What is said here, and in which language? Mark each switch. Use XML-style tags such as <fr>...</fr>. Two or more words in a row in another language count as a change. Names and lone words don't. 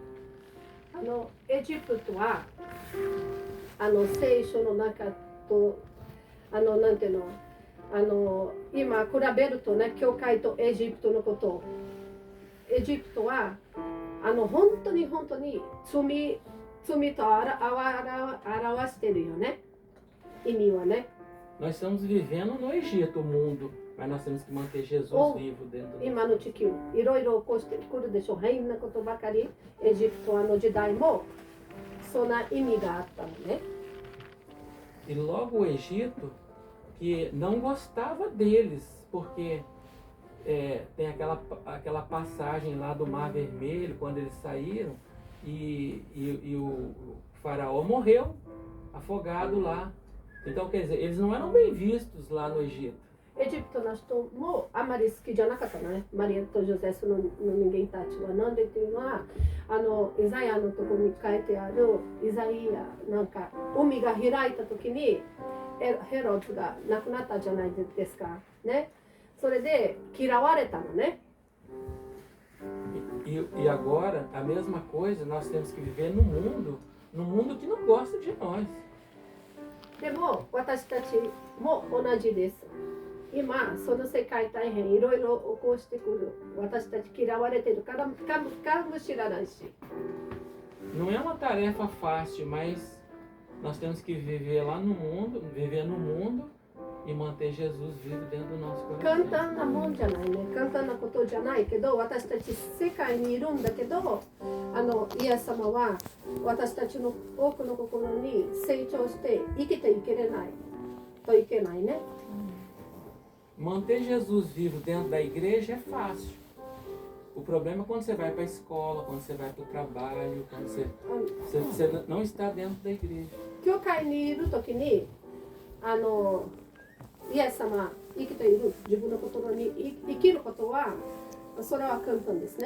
<ja>エジプトは聖書の中となんていうの今比べるとね、教会とエジプトのことをエジプトは本当に罪と表してるよね。意味はね。</ja> <pt>Nós estamos vivendo no Egito, o mundo, mas nós temos que manter Jesus vivo dentro do</pt> <ja>今の地球いろいろ起こしてくるでしょう。変なことばかり。エジプトの時代もそんな意味があったのね。</ja> <pt>E logo o Egito, que não gostava deles, porque tem aquela passagem lá do Mar Vermelho, quando eles saíram, e o faraó morreu afogado lá. Então, quer dizer, eles não eram bem vistos lá no Egito.</pt> <ja>エジプトの人もあまり好きじゃなかったのね。マリアとジョゼフの人間たちは。なんでっていうのはイザヤのところに書いてあるイザイヤなんか海が開いた時にヘロズが亡くなったじゃないですかね。それで嫌われたのね。</ja> <pt>E agora, a mesma coisa, nós temos que viver no mundo que não gosta de nós.</pt> <ja>でも私たちも同じです。今その世界大変いろいろ起こしてくる。私たち嫌われてるからかもしれないし。</ja> <pt>Não é uma tarefa fácil, mas nós temos que viver lá no mundo, viver no mundo e manter Jesus vivo dentro do nosso</pt> <ja>簡</ja> <pt>coração.</pt> <ja>単なもんじゃないね。簡単なことじゃないけど、私たち世界にいるんだけど、イエス様は私たちの多くの心に成長して生きていけれないといけないね。</ja> <pt>Manter Jesus vivo dentro da igreja é fácil. O problema é quando você vai para a escola, quando você vai para o trabalho, quando você não está dentro da igreja.</pt> <ja>教会にいるときに、イエス様生きている自分の心に生きることはそれは簡単ですね。</ja>